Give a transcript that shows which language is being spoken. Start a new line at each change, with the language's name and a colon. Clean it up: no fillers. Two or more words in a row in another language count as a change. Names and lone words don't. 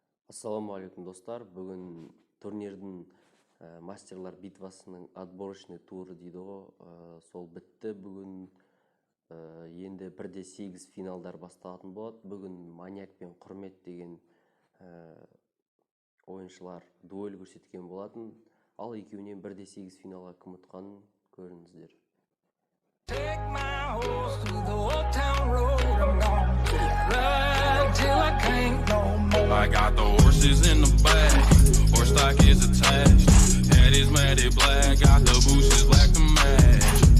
Kazakh: Ассалаумағалейкум достар. Бүгін турнирдің мастерлар битвасының отборочный туры дейді ғой. Сол бітті. Бүгін енді 1-8 финалдар басталатын болады. Бүгін Маньяк пен Құрмет деген ойыншылар дуэль көрсеткен болатын. Ал екеуінен 1-8 финалға кім ұтқанын көріңіздер.
English: Take my horse through the old town road. I'm gonna ride till I can't no more. I got the horses in the back, horse stock is attached. Head is matted black, got the bushes black to match.